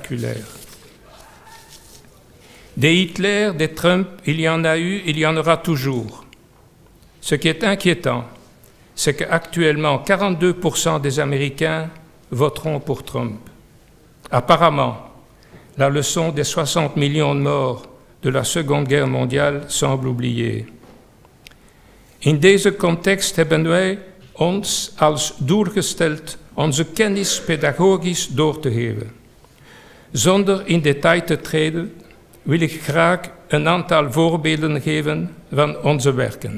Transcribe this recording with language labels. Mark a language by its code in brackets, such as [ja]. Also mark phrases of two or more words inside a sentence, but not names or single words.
[fr] » Des Hitler, des Trump, il y en a eu, il y en aura toujours. Ce qui est inquiétant, c'est qu'actuellement 42% des Américains voteront pour Trump. Apparemment, la leçon des 60 millions de morts de la Seconde Guerre mondiale semble oubliée. [nl] In deze context hebben wij ons als doel gesteld onze kennis pedagogisch door te geven. Zonder in detail te treden, wil ik graag een aantal voorbeelden geven van onze werken.